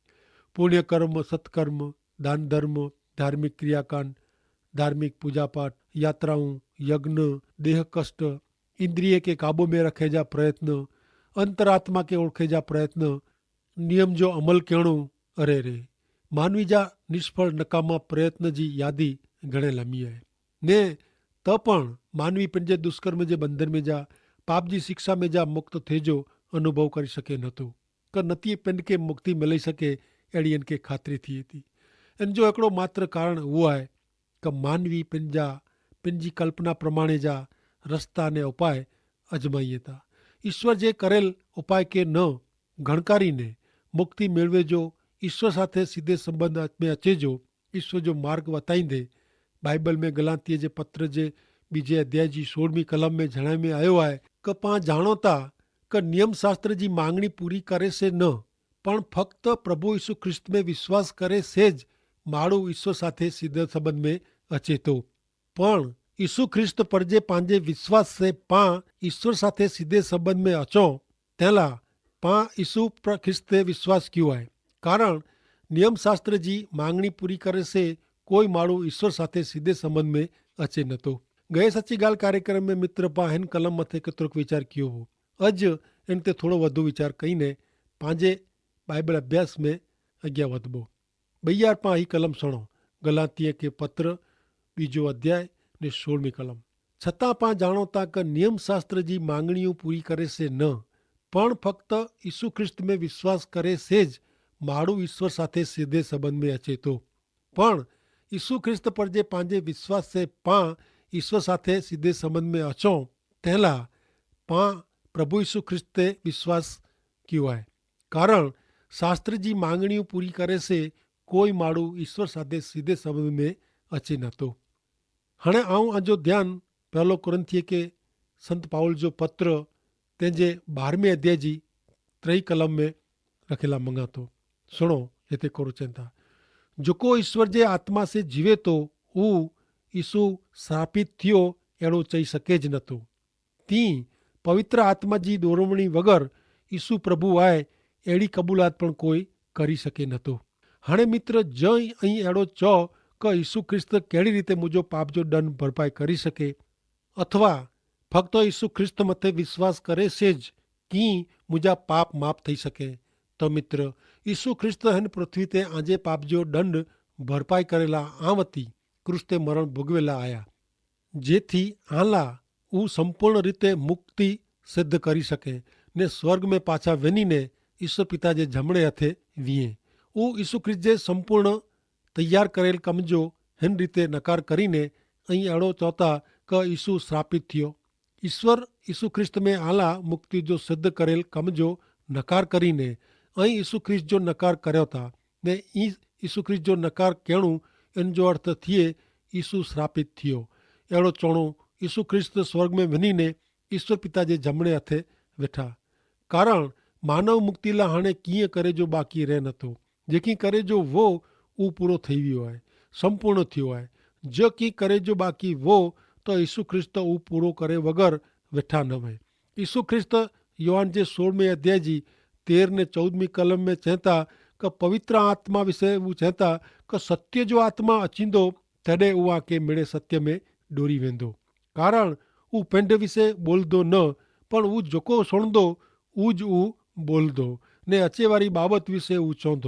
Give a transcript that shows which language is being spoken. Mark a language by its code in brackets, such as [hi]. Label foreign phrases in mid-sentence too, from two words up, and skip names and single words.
[sd] पुण्य कर्म, सत्कर्म, दान धर्म, धार्मिक क्रियाकांड, धार्मिक पूजा पाठ, यात्राओं, यज्ञ, देह कष्ट, इंद्रिय के काबू में रखे जा प्रयत्न, अंतरात्मा के ओळखे जा प्रयत्न, नियम जो अमल करणो, अरे रे मानवी जा निष्फળ नकामा प्रयत्न जी यादी घणे लंबी है ने त पण मानवी पंहिंजे दुष्कर्म जे बंधन में जा, पाप जी शिक्षा में जा मुक्त थे जो अनुभव करी सके नथो क नथी पिंड के मुक्ति मिली सके अड़ी इनके खातिरी थिए थी। इन जो हिकिड़ो मात्र कारण उहो आहे क मानवी पंहिंजी कल्पना प्रमाणे जा रस्ता ने उपाय अजमाइए था। ईश्वर जे करेल उपाय के न गणकारीने मुक्ति मेळवे जो, ईश्वर साथे सीधे संबंध में अचे जो, ईश्वर जो मार्ग वताईंदे बाइबल में गलातीअ जे पत्र जे बीजे अध्याय जी 16वीं कलम में जणाए में आयो आहे क पां जाणो था क नियम शास्त्र जी मांगणी पूरी करे से न पण फक्त प्रभु यीशु ख्रिस्त में विश्वास करे से ज माण्हू ईश्वर साथे सीधे संबंध में अचे तो। पण यीशु ख्रिस्त पर जे पंहिंजे विश्वास से पां ईश्वर साथे सीधे संबंध में अचो तेला पां यीशु ख्रिस्त ते विश्वास कियो आहे। कारण नियम शास्त्र जी मांगणी पूरी करे से कोई माण्हू ईश्वर साथे सीधे संबंध में अचे नथो। गए सच्ची गाल कार्यक्रम में मित्र पा हिन कलम मथे केतिरोक वीचार कियो हो। अज इन ते थोड़ो वधु वीचार कईने पंहिंजे बाइबल अभ्यास में अॻियां वधबो। भैया पा ही कलम सुणो, गलातीअ के पत्र बीजो अध्याय ने 16वीं कलम। छतां पां जाणो था क नियम शास्त्र जी मांगणियूं पूरी करे से न पण फक्त यीशु ख्रिस्त में विश्वास करे से ज माण्हू ईश्वर साथे सीधे संबंध में अचे तो। पण यीशु ख्रिस्त पर जे पंहिंजे विश्वास से पां ईश्वर साथे सीधे संबंध में अचो तेला पां प्रभु यीशु ख्रिस्त ते विश्वास कियो आहे। कारण शास्त्र जी मांगणियूं पूरी करे से कोई माण्हू ईश्वर साथे सीधे संबंध में अचे नथो। हाणे आऊं अजो ध्यान पहलो कुरिन्थिय के संत पाउल जो पत्र तंहिंजे 12वें अध्याय जी 3 कलम में रखेला मंगा थो। सुनो हिते कोरो चवनि था, जेको ईश्वर जे आत्मा से जीवे तो हू यीशु श्रापित थियो अहिड़ो चई सघे ज नथो। तीअं पवित्र आत्मा जी दोरवणी वग़ैरह यीशु प्रभु आहे अहिड़ी क़बूलात पण कोई करी सघे नथो। हाणे मित्र जंहिं ऐं अहिड़ो चओ क यीशु ख्रिस्त कहिड़ी रीते मुंहिंजो पाप जो ॾंड भरपाई करी सघे अथवा फक्त यीशु ख्रिस्त मथे विश्वास करे से ज कीअं मुंहिंजा पाप माफ़ थी सघे त मित्र यीशु ख्रिस्त हिन पृथ्वी ते आंजे पाप जो ॾंड भरपाई करेला आवती क्रूस ते मरण भोगवेला आया जेथी आला हू संपूर्ण रीते मुक्ति सिद्ध करी सके ने स्वर्ग में पाछा वञीने ईश्वर पिता जे जमणे हथे वीहे। हू यीशु ख्रिस्त जे संपूर्ण तैयार करेल कम जो हिन रीते नकार करीने ऐं अहिड़ो चौथा क यीशु श्रापित थियो। ईश्वर यीशु ख्रिस्त में आला मुक्ति जो सिद्ध करेल कम जो नकार करीने ऐं यीशु ख्रिस्त जो नकार करियो था ने यीशु ख्रिस्त जो नकार करणु इन जो अर्थ थिए यीशु श्रापित थियो। अहिड़ो चवणो यीशु ख्रिस्त स्वर्ग में वञीने ईश्वर पिता जे जमणे हथे वेठा। कारण मानव मुक्ति लाइ हाणे कीअं करे जो बाक़ी रहे नथो। जेकी करे जो वो ऊ पूरो थी वियो आहे, संपूर्ण थियो आहे। जेकी करे जो बाक़ी वो त यीशु ख्रिस्त ऊ पूरो करे वग़ैरह वेठा न वहे। यीशु ख्रिस्त योहान जे 16वें अध्याय जी 13 ने 14वीं कलम में चवता क पवित्र आत्मा विषय वो चवता क सत्य जो आत्मा अचींदो तॾहिं उहा के मिड़े सत्य में डोरी वेंदो। कारण ऊ पिंड विषय बोलंदो न पण ऊ जेको सुणंदो ऊज ऊ बोलंदो ने अचे वारी बाबत विषय ऊ चवंदो।